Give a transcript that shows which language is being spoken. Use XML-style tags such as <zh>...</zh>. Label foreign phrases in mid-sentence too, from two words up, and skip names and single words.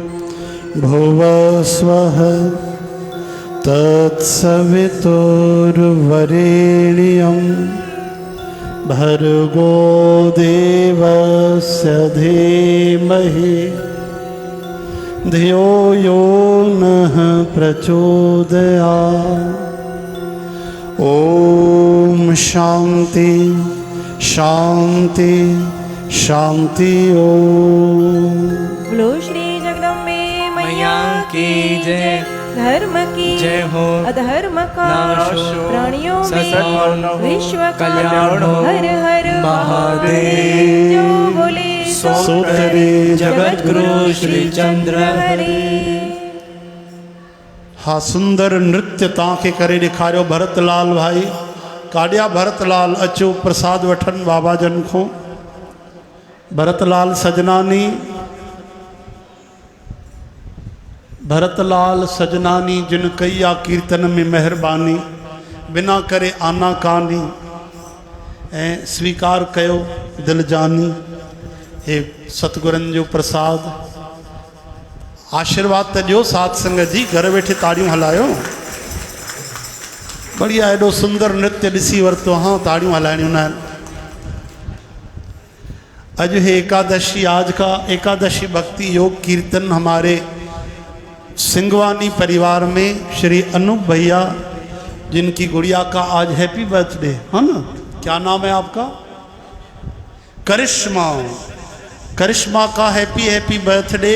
<sa>भुवस्वः तत्सवितुर्वरेण्यं भर्गो देवस्य धीमहि धियो यो नः प्रचोदयात्। ओम शांति शांति शांति ओम।</sa> <hi>बोलो श्री जगदम्बे मैया की जय। धर्म की जय हो। अधर्म का नाश हो। प्राणियों सत्कर्म में हो। विश्व का कल्याण हो। हर हर महादेव। जो बोले सो करे जगत गुरु श्री चंद्र हरि।</hi> <sd>हा सुंदर नृत्य तव्हांखे करे ॾेखारियो भरतलाल भाई। काॾिया भरतलाल अचो प्रसाद वठन बाबा जन को। भरतलाल सजनानी भरतलाल सजनानी जिन कई आ कीर्तन में मेहरबानी बिना करे आना कानी ऐं स्वीकार कयो दिल जानी। हे सतगुरन जो प्रसाद आशीर्वाद त ॾियो साथ संगत जी। घर वेठे ताड़ियूं हलायो। बढ़िया एॾो सुंदर नृत्य ॾिसी वरितो। हाँ ताड़ियूं हलाइणियूं न आहिनि। अॼु है एकादशी।</sd> <hi>आज का एकादशी भक्ति योग कीर्तन हमारे सिंगवानी परिवार में श्री अनूप भैया जिनकी गुड़िया का आज</hi> <en>happy birthday</en> <hi>है ना। क्या नाम है आपका? करिश्मा। करिश्मा का</hi> <en>happy birthday.</en>